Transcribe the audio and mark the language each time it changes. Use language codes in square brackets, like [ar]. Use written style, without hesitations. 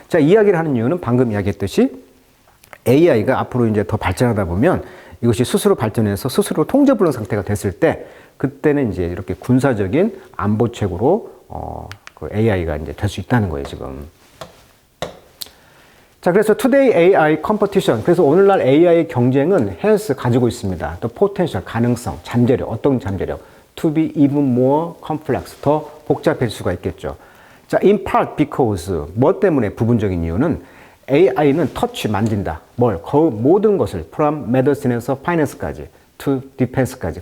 [ko] 자, 이야기를 하는 이유는 방금 이야기했듯이 AI가 앞으로 이제 더 발전하다 보면 이것이 스스로 발전해서 스스로 통제불능 상태가 됐을 때 그때는 이제 이렇게 군사적인 안보책으로 그 AI가 이제 될 수 있다는 거예요, 지금. 자, 그래서 [en] Today AI Competition. [ko] 그래서 오늘날 AI 경쟁은 has 가지고 있습니다. 또 potential, 가능성, 잠재력, 어떤 잠재력. [en] To be even more complex. [ko] 더 복잡해질 수가 있겠죠. [en] 자, in part because. [ko] 뭐 때문에 부분적인 이유는 AI는 터치, 만진다. 뭘? 그 모든 것을 from medicine에서 finance까지, to defense까지.